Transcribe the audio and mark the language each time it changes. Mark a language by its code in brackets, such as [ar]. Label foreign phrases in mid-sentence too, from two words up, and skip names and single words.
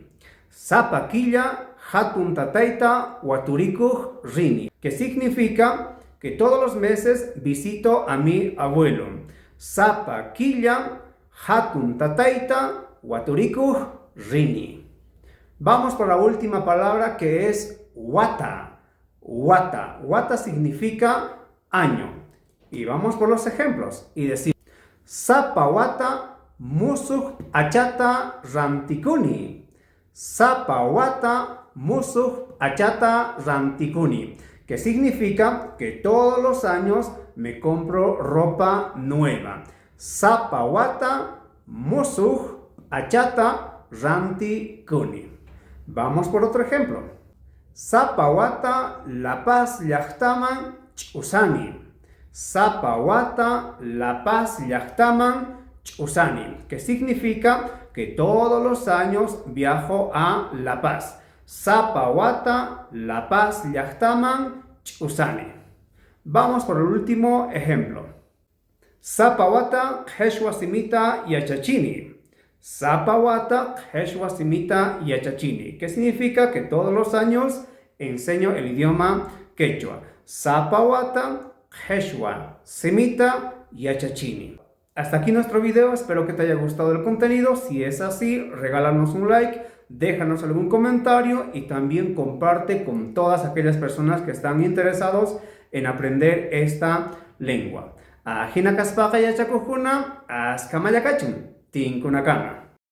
[qu] Sapa quilla hatun tataita waturikuj rini, [es] que significa que todos los meses visito a mi abuelo. [qu] Sapa quilla hatun tataita waturikuj rini. [es] Vamos por la última palabra que es wata. Wata. Wata significa año. Y vamos por los ejemplos y decimos, [qu] Sapa wata musuj achata rantikuni. Sapa wata musuj achata rantikuni. [es] Que significa que todos los años me compro ropa nueva. [qu] Sapa wata musuj achata rantikuni. [es] Vamos por otro ejemplo. [qu] Sapa wata la paz llaqtaman ch'usani. Sapa wata la paz llaqtaman ch'usani. [es] Que significa que todos los años viajo a La Paz. [qu] Zapawata, La Paz, llaqtaman, usani. [es] Vamos por el último ejemplo. [qu] Zapawata, qhechwa simita yachachini. Zapawata, qhechwa simita yachachini. [es] ¿Qué significa? Que todos los años enseño el idioma quechua. [qu] Zapawata, qhechwa simita yachachini. [es] Hasta aquí nuestro video, espero que te haya gustado el contenido. Si es así, regálanos un like, déjanos algún comentario y también comparte con todas aquellas personas que están interesados en aprender esta lengua. [qu] Ajina kaspaka yachakujuna, askamaya kachun, tinkunakama.